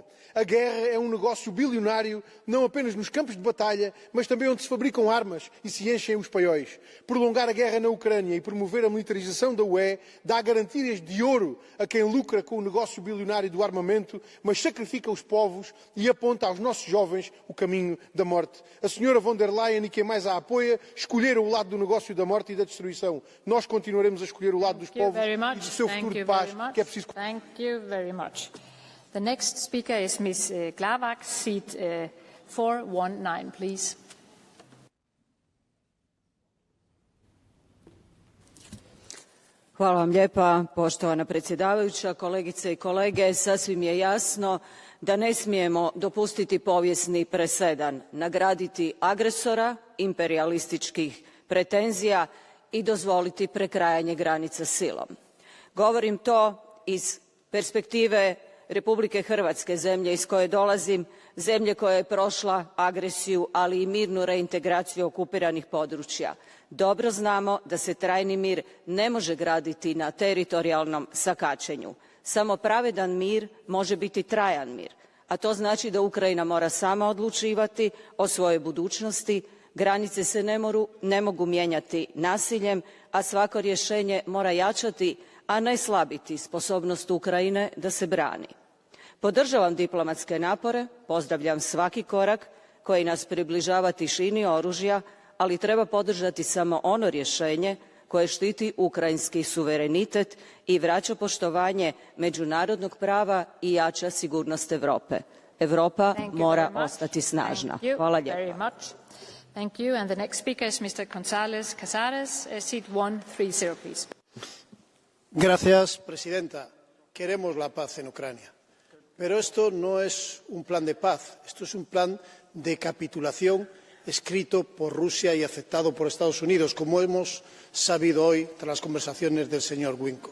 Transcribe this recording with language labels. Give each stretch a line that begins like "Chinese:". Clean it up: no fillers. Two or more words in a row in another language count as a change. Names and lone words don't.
Portuguese: A guerra é um negócio bilionário, não apenas nos campos de batalha, mas também onde se fabricam armas e se enchem os paióis. Prolongar a guerra na Ucrânia e promover a militarização da UE dá garantias de ouro a quem lucra com o negócio bilionário do armamento, mas sacrifica os povos e aponta aos nossos jovens o caminho da morte. A senhora von der Leyen e quem mais a apoia escolheram o lado do negócio da morte e da destruição. Nós continuaremos a escolher o lado dos povos e do seu futuro de paz, que é preciso...
English: Thank you very much. The next speaker is Ms. Glavak, seat 419, please.
Croatian: Hvala vam lijepa, poštovana predsjedavajuća, kolegice i kolege. Sasvim je jasno da ne smijemo dopustiti povijesni presedan, nagraditi agresora imperijalističkih pretenzija i dozvoliti prekrajanje granica silom. Govorim to iz perspektive Republike Hrvatske, zemlje iz koje dolazim, zemlje koja je prošla agresiju, ali i mirnu reintegraciju okupiranih područja. Dobro znamo da se trajni mir ne može graditi na teritorijalnom sakačenju. Samo pravedan mir može biti trajan mir, a to znači da Ukrajina mora sama odlučivati o svojoj budućnosti, granice se ne mogu mijenjati nasiljem, a svako rješenje mora jačati, a ne slabiti sposobnost Ukrajine da se brani. Podržavam diplomatske napore, pozdravljam svaki korak koji nas približava tišini oružja, ali treba podržati samo ono rješenje koje štiti ukrajinski suverenitet i vraća poštovanje međunarodnog prava i jača sigurnost Europe. Europa mora ostati snažna. Hvala lijepo.
English: Thank you. And the next speaker is Mr. González Casares, seat 130, please.
Spanish: Gracias, presidenta. Queremos la paz en Ucrania. Pero esto no es un plan de paz, esto es un plan de capitulación escrito por Rusia y aceptado por Estados Unidos, como hemos sabido hoy tras las conversaciones del señor Winkov.